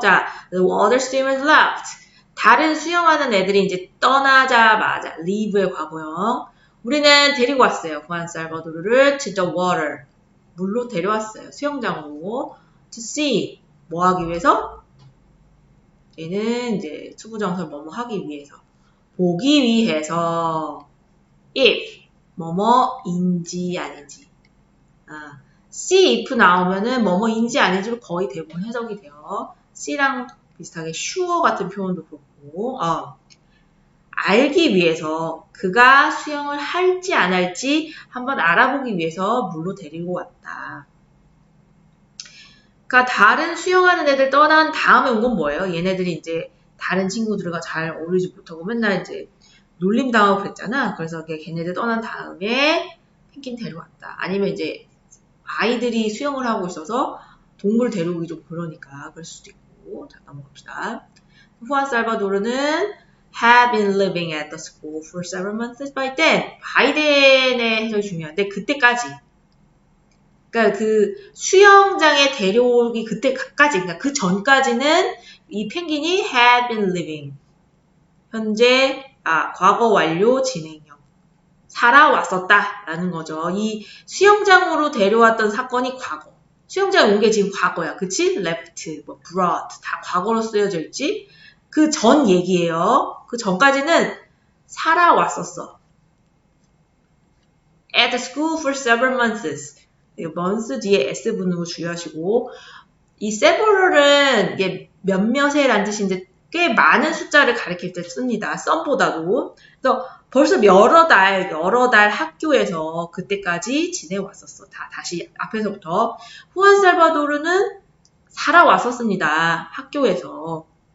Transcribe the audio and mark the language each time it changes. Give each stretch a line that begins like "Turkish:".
English: 자, the other swimmers left.
Korean: 다른 수영하는 애들이 이제 떠나자마자 leave의 과거형. 우리는 데리고 왔어요.
English: 후안 살바도르를 to the water.
Korean: 물로 데려왔어요. 수영장으로.
English: to see.
Korean: 뭐 하기 위해서? 얘는 이제 투부정사 뭐뭐 하기 위해서. 보기 위해서. if. 뭐뭐인지 아닌지.
English: see if
Korean: 나오면은 뭐뭐인지 아닌지로 거의 대부분 해석이 돼요. C랑 비슷하게 sure 같은 표현도 그렇고, 알기 위해서 그가 수영을 할지 안 할지 한번 알아보기 위해서 물로 데리고 왔다. 그러니까 다른 수영하는 애들 떠난 다음에 온 건 뭐예요? 얘네들이 이제 다른 친구들과 잘 어울리지 못하고 맨날 이제 놀림 당하고 그랬잖아. 그래서 걔네들 떠난 다음에 펭귄 데려왔다. 아니면 이제 아이들이 수영을 하고 있어서 동물 데려오기 좀 그러니까 그럴 수도 있고. 자, 넘어갑시다.
English: 후안 살바도르는 had been living at the school for several months by then.
Korean: by then의 해석이 중요한데 그때까지. 그러니까 그 수영장에 데려오기 그때까지, 그러니까 그 전까지는 이 펭귄이
English: had been living.
Korean: 현재 과거 완료 진행형. 살아왔었다라는 거죠. 이 수영장으로 데려왔던 사건이 과거. 수영장에 온 게 지금 과거야. 그치? left, brought 다 과거로 쓰여져 있지? 그 전 얘기예요. 그 전까지는 살아왔었어.
English: At the school for several months.
Korean: months 뒤에 s분으로 주의하시고, 이 several은 이게 몇몇의라는 뜻인데 꽤 많은 숫자를 가리킬 때 씁니다. some보다도. 그래서 벌써 여러 달 학교에서 그때까지 지내왔었어. 다시 앞에서부터. 후안 살바도르는 살아왔었습니다. 학교에서.